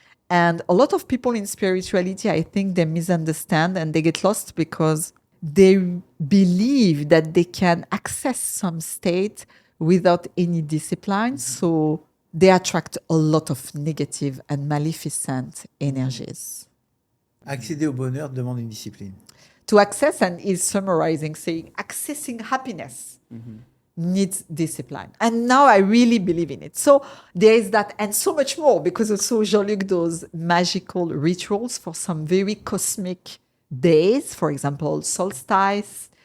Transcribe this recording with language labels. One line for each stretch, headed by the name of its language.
English: And a lot of people in spirituality, I think they misunderstand and they get lost because they believe that they can access some state without any discipline. So they attract a lot of negative and maleficent energies.
French: Accéder au bonheur demande une discipline.
English: To access, and is summarizing, saying accessing happiness needs discipline. And now I really believe in it. So there is that, and so much more, because also Jean-Luc does magical rituals for some very cosmic days, for example, solstice,